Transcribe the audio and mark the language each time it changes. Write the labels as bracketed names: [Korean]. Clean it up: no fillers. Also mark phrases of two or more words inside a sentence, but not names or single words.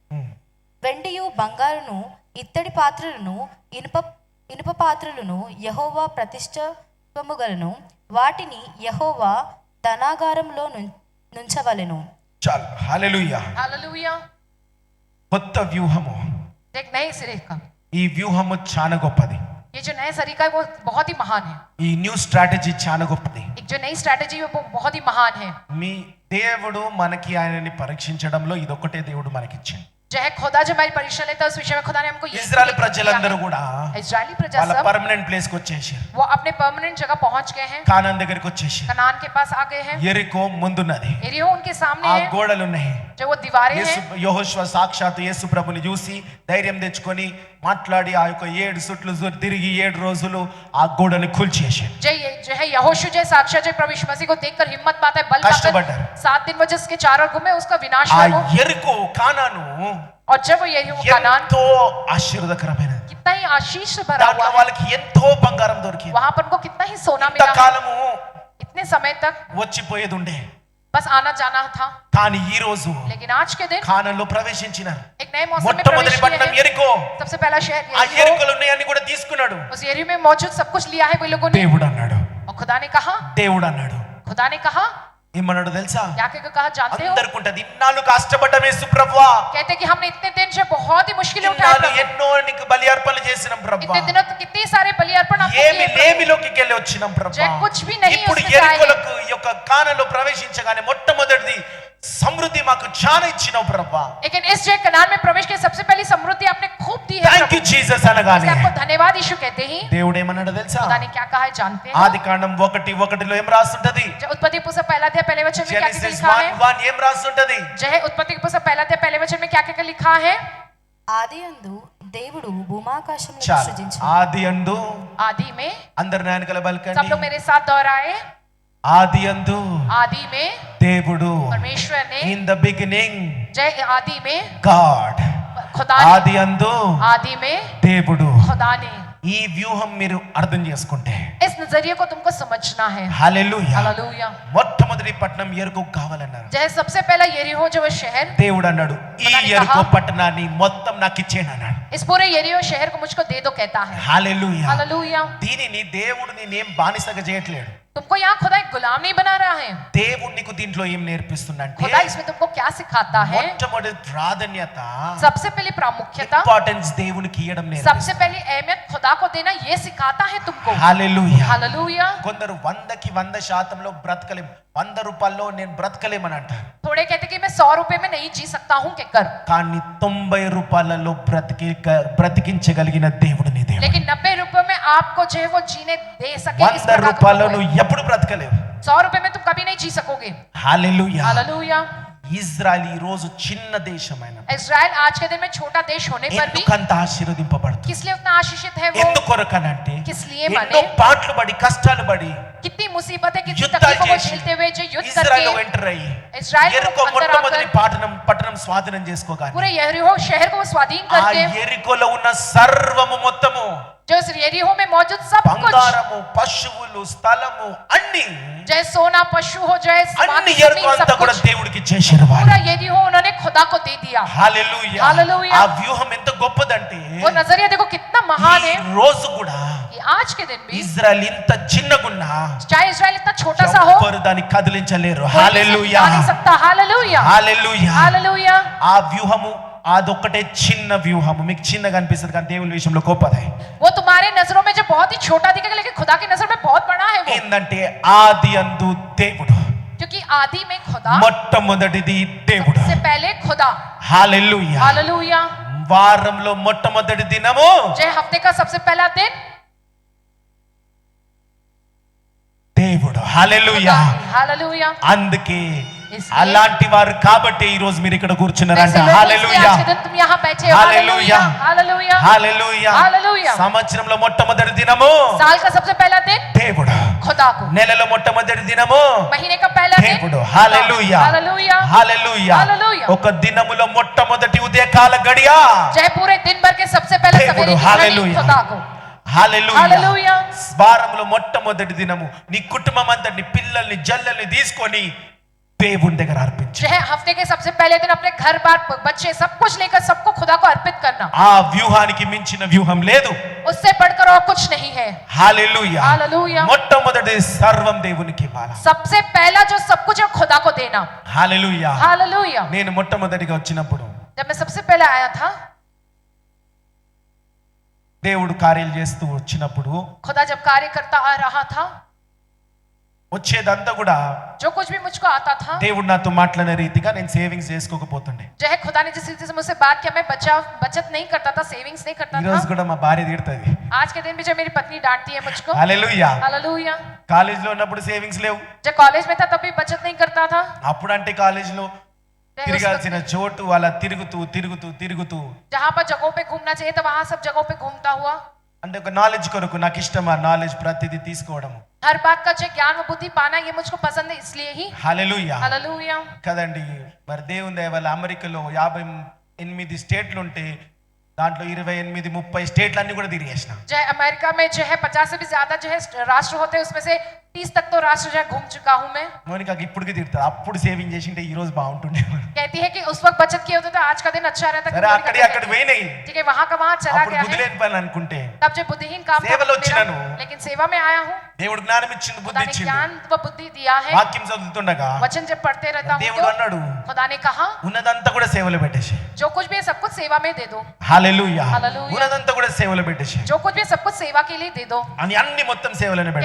[Telugu] వెండియు బంగారును ఇత్తడి పాత్రలను ఇనుప పాత్రలను యెహోవా ప్రతిష్ఠితముగలను వాటిని యెహోవా ధనాగారంలో నుంచవలెను. చాలు. హల్లెలూయా. [Hindi] हालेलुया। [Telugu] కొత్త వ్యూహము. [Hindi] एक नए सिरे का [Telugu] ఈ వ్యూహము చాలా గొప్పది. [Hindi] ये जो नए तरीका है वो बहुत ही महान है। [Telugu] ఈ [English] new strategy [Telugu] చాలా గొప్పది. [Hindi] एक जो नई स्ट्रैटेजी है वो बहुत ही महान है। [Telugu] మీ దేవుడు మనకి ఆయనని పరీక్షించడంలో ఇదొక్కటే దేవుడు మనకిచ్చింది. [Hindi] जो है खुदा जो हमारी परीक्षा लेता है उस विषय में खुदा ने हमको ये [Telugu] ఇజ్రాయెల్ ప్రజలందరూ కూడా [Hindi] इजरायली प्रजा [Telugu] వాళ్ళ [Hindi] सब [English] permanent place [Telugu] కి వచ్చేసారు. [Hindi] वो अपने परमानेंट जगह पहुंच गए हैं। [Telugu] కానాన్ దగ్గరికి వచ్చేసారు. [Hindi] कनान के पास आ गए हैं। [Telugu] యెరికో ముందున్నది. [Hindi] एरियो उनके सामने [Telugu] ఆ [Hindi] है, [Telugu] గోడలు ఉన్నాయి. [Hindi] जो वो दीवारें [Telugu] యేసు [Hindi] हैं। [Telugu] యెహోషువ సాక్షాత్ యేసు ప్రభుని చూసి ధైర్యం తెచ్చుకొని మాట్లాడి ఆ యొక్క 7 సుట్లు తిరిగి 7 రోజులు ఆ గోడని కూల్చేసాడు. [Hindi] जो है यहोशू जो साक्षात जो प्रभु यीशु मसीह को देखकर हिम्मत पाता है, बल [Telugu] कष्टपड्डा। [Hindi] पाकर 7 दिन वो जिसके चारों ओर घूमे उसका विनाश [Telugu] ఆ [Hindi] हो। [Telugu] యెరికో కానాను [Hindi] और जब वो यही कनान [Telugu] ఎంతో ఆశీర్వాదకరమైనది. [Hindi] कितना ही आशीष से भरा [Telugu] దాంట్లో [Hindi] हुआ है, [Telugu] వాళ్ళకి ఎంతో బంగారం దొరికింది. [Hindi] वहां पर उनको कितना ही सोना मिला है। [Telugu] ఇంతకాలము [Hindi] इतने समय तक [Telugu] వచ్చిపోయేది ఉండే, [Hindi] बस आना जाना था, [Telugu] కానీ ఈ రోజు [Hindi] लेकिन आज के दिन [Telugu] కానాన్లో ప్రవేశించినారు. [Hindi] एक नए मौसम में [Telugu] మొట్టమొదటి [Hindi] प्रवेश [Telugu] పట్టణం [Hindi] किए हैं। [Telugu] యెరికో. [Hindi] सबसे पहला शहर [Telugu] ఆ [Hindi] यरीहो। [Telugu] యెరికోలో ఉన్నాయన్ని కూడా తీసుకున్నాడు. [Hindi] उस यरीहो में मौजूद सब कुछ लिया है वे लोगों ने। [Telugu] దేవుడు అన్నాడు. [Hindi] और खुदा ने कहा, [Telugu] దేవుడు అన్నాడు [Hindi] खुदा ने कहा, [Telugu] ఏమన్నాడు తెలుసా? [Hindi] क्या कहकर कहा जानते हो? [Telugu] అందరికి ఉంటది. ఇన్నాళ్ళు కష్టపడ్డం యేసు ప్రభువా, [Hindi] कहते कि हमने इतने दिन से बहुत ही मुश्किलें उठाई [Telugu] ఇన్నాళ్ళు [Hindi] प्रभु। [Telugu] ఎన్నో నీకు బలి అర్పణలు చేసినాం ప్రభువా, [Hindi] इतने दिनों तक कितने सारे बलि अर्पण आपको [Telugu] ఏమి [Hindi] किए प्रभु। [Telugu] లేమిలోకి వెళ్ళి వచ్చినాం ప్రభువా. [Hindi] जो कुछ भी नहीं [Telugu] ఇప్పుడు [Hindi] उसमें से आए। [Telugu] యెరికోలకు ఈ యొక్క కానాన్లో ప్రవేశించగానే మొట్టమొదటిది సమృద్ధి మాకు చాలా ఇచ్చినావు ప్రభువా. [Hindi] लेकिन इस जो कनान में प्रवेश के सबसे पहली समृद्धि आपने खूब दी है [Telugu] థాంక్ [Hindi] प्रभु। [Telugu] యూ జీసస్ అనగానే [Hindi] इसलिए आपको धन्यवाद यीशु कहते ही [Telugu] దేవుడు ఏమన్నాడు తెలుసా? [Hindi] खुदा ने क्या कहा है जानते हैं? [Telugu] ఆదికాండం 1:1 ఏం రాస్తుంటది? [Hindi] जो उत्पत्ति पुस्तक पहला अध्याय पहले वचन में क्या क्या [Telugu] జెనసిస్ [Hindi] लिखा है? [Telugu] 1:1 ఏం రాస్తుంటది? [Hindi] जो है उत्पत्ति पुस्तक पहला अध्याय पहले वचन में क्या क्या लिखा है? [Telugu] ఆదియందు దేవుడు భూమాకాశములను చాలు. సృజించెను. ఆది అందు [Hindi] आदि में, [Telugu] అందరు నాయనకల [Hindi] सब [Telugu] బలకండి. [Hindi] लोग मेरे साथ दोहराए। [Telugu] ఆది అందు [Hindi] आदि में [Telugu] దేవుడు, [Hindi] परमेश्वर ने, [English] in the beginning [Hindi] जय आदि में [Telugu] గాడ్, [Hindi] खुदा ने, [Telugu] ఆది అందు [Hindi] आदि में [Telugu] దేవుడు. [Hindi] खुदा ने। [Telugu] ఈ వ్యూహం మీరు అర్థం చేసుకుంటే [Hindi] इस नजरिए को तुमको समझना है। [Telugu] హల్లెలూయా. [Hindi] हालेलुया। [Telugu] మొట్టమొదటి పట్టణం యెరికో కావాలన్నారు. [Hindi] जय सबसे पहला यरीहो जो वो शहर, [Telugu] దేవుడు అన్నాడు ఈ పట్టణాన్ని యెరికో [Hindi] కహా? [Telugu] పట్టణాన్ని మొత్తం నాకు ఇచ్చేయండి అన్నాడు. [Hindi] इस पूरे यरीहो शहर को मुझको दे दो कहता है। [Telugu] హల్లెలూయా. [Hindi] हालेलुया। [Telugu] దీనిని దేవుడు నేనేం బానిసగా చేయట్లేడు. [Hindi] तुमको यहाँ खुदा एक गुलाम नहीं बना रहा है। [Telugu] దేవుడు నీకు దీంట్లో ఏం నేర్పిస్తుందంటే [Hindi] खुदा इसमें तुमको क्या सिखाता है? [Telugu] మొట్టమొదటి ప్రాధాన్యత, [Hindi] सबसे पहली प्रामुख्यता, [Telugu] ఇంపార్టెన్స్ దేవునికి ఇవ్వడం నేర్పిస్తుంది. [Hindi] सबसे पहली अहमियत खुदा को देना ये सिखाता है तुमको। [Telugu] హల్లెలూయా. [Hindi] हालेलुया। [Telugu] కొందరు 100కి 100% బ్రతకలేం, 100 రూపాయల్లో నేను బ్రతకలేమని అంటారు. [Hindi] थोड़े कहते कि मैं 100 रुपए में नहीं जी सकता हूँ कहकर, [Telugu] కానీ 90 రూపాయలలో బ్రతికించగలిగిన దేవుడు నీ దేవుడు. [Hindi] लेकिन 90 रुपए में आपको जो है वो जीने दे सके, इस [Telugu] 100 [Hindi] प्रकार का [Telugu] రూపాయలు [Hindi] प्रभु है। [Telugu] నువ్వు ఎప్పుడు బ్రతకలేవు. [Hindi] 100 रुपए में तुम कभी नहीं जी सकोगे। [Telugu] హల్లెలూయా. [Hindi] हालेलुया। [Telugu] ఇజ్రాయెల్ ఈ రోజు చిన్న దేశమైన [Hindi] इजराइल आज के दिन में छोटा देश होने पर भी [Telugu] ఎందుకంత ఆశీర్వదింపబడుతుంది? [Hindi] किस लिए उतना आशीषित है वो? [Telugu] ఎందుకొరకనంటే [Hindi] किस लिए [Telugu] ఎన్నో [Hindi] माने? [Telugu] పాటలు పడి కష్టాలు పడి [Hindi] कितनी मुसीबतें, कितनी [Telugu] యుద్ధాలు [Hindi] तकलीफों को [Telugu] చేసి [Hindi] झेलते हुए जो युद्ध [Telugu] ఇజ్రాయెల్ [Hindi] करके [Telugu] ఎంటర్ అయ్యి ఇజ్రాయెల్ ఎరికో [Hindi] अंदर [Telugu] మొట్టమొదటి [Hindi] आकर [Telugu] పట్టణం స్వాధీనం చేసుకోగానే [Hindi] पूरे यरीहो शहर को वो स्वाधीन [Telugu] ఆ [Hindi] करके [Telugu] ఎరికోలో ఉన్న సర్వము మొత్తము [Hindi] जो इस यरीहो में मौजूद सब कुछ, [Telugu] బంగారము పశువులు స్థలము అన్ని [Hindi] चाहे सोना पशु हो जाए [Telugu] అన్ని [Hindi] जमीन, [Telugu] ఎరికో అంతా [Hindi] सब [Telugu] కూడా [Hindi] कुछ [Telugu] దేవుడికి చేశారు వాళ్ళు. [Hindi] पूरा यरीहो उन्होंने खुदा को दे दिया। [Telugu] హల్లెలూయా. హల్లెలూయా. ఆ వ్యూహం ఎంత గొప్పదంటే [Hindi] वो नजरिया देखो कितना महान [Telugu] ఈ [Hindi] है [Telugu] రోజు కూడా [Hindi] कि आज के दिन भी [Telugu] ఇజ్రాయెల్ ఇంత చిన్నగున్నా [Hindi] चाहे इजराइल इतना छोटा सा हो, [Telugu] ఎవ్వరు దాన్ని కదిలించలేరు. [Hindi] कोई इसे [Telugu] హల్లెలూయా. [Hindi] हिला नहीं सकता। हालेलुया, [Telugu] హల్లెలూయా. [Hindi] हालेलुया। [Telugu] ఆ వ్యూహము అదొక్కటే చిన్న వ్యూహము మీకు చిన్నగా అనిపిస్తుంది కానీ దేవుని విషయంలో గొప్పదే. [Hindi] वो तुम्हारे नजरों में जो बहुत ही छोटा दिखेगा लेकिन खुदा की नजर में बहुत बड़ा है वो, [Telugu] ఏందంటే ఆది అందు దేవుడు, [Hindi] क्योंकि आदि में खुदा, [Telugu] మొట్టమొదటిది దేవుడు. [Hindi] सबसे पहले खुदा। [Telugu] హల్లెలూయా. [Hindi] हालेलुया। [Telugu] వారంలో మొట్టమొదటి దినము [Hindi] जो हफ्ते का सबसे पहला दिन [Telugu] దేవుడు. హల్లెలూయా. [Hindi] हालेलुया। [Telugu] అందుకే [Hindi] इसलिए- [Telugu] అలాంటి వారు కాబట్టి ఈ రోజు మీరు ఇక్కడ కూర్చున్నారంట. [Hindi] ऐसे लोग इसलिए [Telugu] హల్లెలూయా. [Hindi] आज के दिन तुम यहाँ बैठे हो। हालेलुया। हालेलुया, [Telugu] హల్లెలూయా. [Hindi] हालेलुया। [Telugu] సంవత్సరంలో మొట్టమొదటి దినము [Hindi] साल का सबसे पहला दिन [Telugu] దేవుడు. [Hindi] खुदा को, [Telugu] నెలలో మొట్టమొదటి దినము [Hindi] महीने का पहला दिन [Telugu] దేవుడు. హల్లెలూయా. [Hindi] हालेलुया, [Telugu] హల్లెలూయా. [Hindi] हालेलూయా। [Telugu] ఒక దినములో మొట్టమొదటి ఉదయకాల గడియ [Hindi] चाहे पूरे दिन भर के सबसे पहले దేవుడు. सवेरे की घड़ी हालेलुया. खुदा को। [Telugu] హల్లెలూయా. [Hindi] हालेलुया। [Telugu] వారంలో మొట్టమొదటి దినము నీ కుటుంబం అంతటిని పిల్లల్ని జల్లల్ని తీసుకొని దేవుని దగ్గర అర్పించు. [Hindi] जो है हफ्ते के सबसे पहले दिन अपने घर बार बच्चे सब कुछ लेकर सबको खुदा को अर्पित करना, [Telugu] ఆ వ్యూహానికి మించిన వ్యూహం లేదు. [Hindi] उससे बढ़कर और कुछ नहीं है। [Telugu] హల్లెలూయా. [Hindi] हालेलुया। [Telugu] మొట్టమొదటి సర్వం దేవునికి ఇవ్వాలి. [Hindi] सबसे पहला जो सब कुछ है खुदा को देना। [Telugu] హల్లెలూయా. [Hindi] हालेलुया। [Telugu] నేను మొట్టమొదటిగా వచ్చినప్పుడు [Hindi] जब मैं सबसे पहले आया था, [Telugu] దేవుడు కార్యాలు చేస్తూ వచ్చినప్పుడు [Hindi] खुदा जब कार्य करता आ रहा था, [Telugu] వచ్చేదంతా కూడా [Hindi] जो कुछ भी मुझको आता था, [Telugu] దేవుడు నాతో మాట్లాడే రీతిగా నేను సేవింగ్స్ చేసుకోకపోతుండే. [Hindi] जो है खुदा ने जिस रीति से मुझसे बात किया, मैं बचत नहीं करता था, सेविंग्स नहीं करता [Telugu] ఈ రోజు [Hindi] था। [Telugu] కూడా మా భార్య తిడుతుంది. [Hindi] आज के दिन भी जब मेरी पत्नी डांटती है मुझको। [Telugu] హల్లెలూయా. [Hindi] हालेलुया। [Telugu] కాలేజీలో ఉన్నప్పుడు సేవింగ్స్ లేవు. [Hindi] जब कॉलेज में था तब भी बचत नहीं करता था। [Telugu] అప్పుడంటే కాలేజీలో [Hindi] उस [Telugu] తిరగాల్సిన [Hindi] वक्त [Telugu] చోటు అలా తిరుగుతూ [Hindi] जहाँ पर जगहों पे घूमना चाहिए था वहां सब जगहों पे घूमता हुआ। [Telugu] అంటే ఒక నాలెడ్జ్ కొరకు నాకు ఇష్టం ఆ నాలెడ్జ్ ప్రతిదీ తీసుకోవడం. [Hindi] हर बात का जो ज्ञान व बुद्धि पाना ये मुझको पसंद है, इसलिए ही। [Telugu] హల్లెలూయా. [Hindi] हालेलुया। [Telugu] కదండి. మరి దేవుని దయ వల్ల అమెరికాలో 58 స్టేట్లు ఉంటే దాంట్లో 28 30 స్టేట్లు అన్ని కూడా తిరిగేసిన. [Hindi] जो है अमेरिका में जो है 50 से भी ज्यादा जो है राष्ट्र होते हैं, उसमें से 30 तक तो राष्ट्र जो है घूम चुका हूं मैं। [Telugu] మోనికాకి ఇప్పటికి తిడుతుంది. అప్పుడు సేవింగ్ చేసింటే ఈ రోజు బాగుంటుండే. [Hindi] कहती है कि उस वक्त बचत किए होते तो आज का दिन अच्छा रहता। [Telugu] సరే అక్కడి అక్కడ పోయినాయి. [Hindi] ठीक है, वहां का वहां चला [Telugu] అప్పుడు [Hindi] गया है। [Telugu] బుద్ధిలేని పని అనుకుంటే [Hindi] तब जो बुद्धिहीन काम था [Telugu] సేవలో [Hindi] मेरा, [Telugu] వచ్చినాను. [Hindi] लेकिन सेवा में आया हूँ। [Telugu] దేవుడు జ్ఞానం ఇచ్చిండు, [Hindi] खुदा [Telugu] బుద్ధి [Hindi] ने [Telugu] ఇచ్చిండు. [Hindi] ज्ञान व बुद्धि दिया है। [Telugu] వాక్యం చదువుతుండగా [Hindi] वचन जब पढ़ते रहता हूँ [Telugu] దేవుడు అన్నాడు [Hindi] तो खुदा ने कहा [Telugu] ఉన్నదంతా కూడా సేవలో పెట్టేసి. [Hindi] जो कुछ भी है सब कुछ सेवा में दे दो। [Telugu] హల్లెలూయా. హల్లెలూయా. ఉన్నదంతా కూడా సేవలో పెట్టేసి [Hindi] जो कुछ भी है सब कुछ सेवा के लिए दे दो। [Telugu] అని అన్ని మొత్తం సేవలోనే [Hindi] लेकिन